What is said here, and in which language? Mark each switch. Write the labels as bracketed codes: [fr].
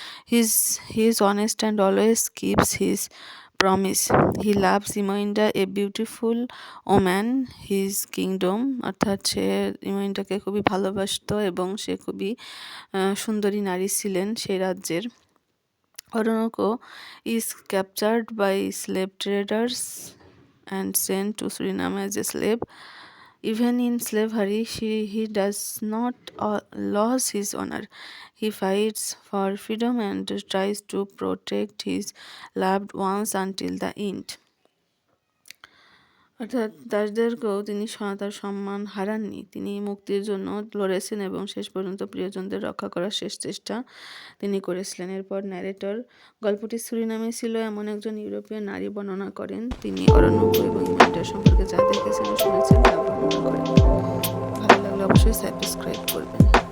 [en] He is honest and always keeps his promise. He loves Imoinda a beautiful woman his kingdom, [bn] অর্থাৎ সে ইমোইন্ডাকে খুবই ভালোবাসত এবং সে খুবই সুন্দরী নারী ছিলেন সেই রাজ্যের। [en] Oroonoko is captured by slave traders and sent to Suriname as a slave. Even in slavery, he does not lose his honor. He fights for freedom and tries to protect his loved ones until the end. [bn] অর্থাৎ দাসদেরকেও তিনি তার সম্মান হারাননি। তিনি মুক্তির জন্য লড়েছেন এবং শেষ পর্যন্ত প্রিয়জনদের রক্ষা করার শেষ চেষ্টা তিনি করেছিলেন। এরপর ন্যারেটর গল্পটি সুরিনামে ছিল এমন একজন ইউরোপীয় নারী বর্ণনা করেন। তিনি অরণ্যকো এবং ইমোইন্ডার সম্পর্কে যা দেখেছেন ও শুনেছেন তা বর্ণনা করেন। ভালো লাগলে অবশ্যই সাবস্ক্রাইব করবেন।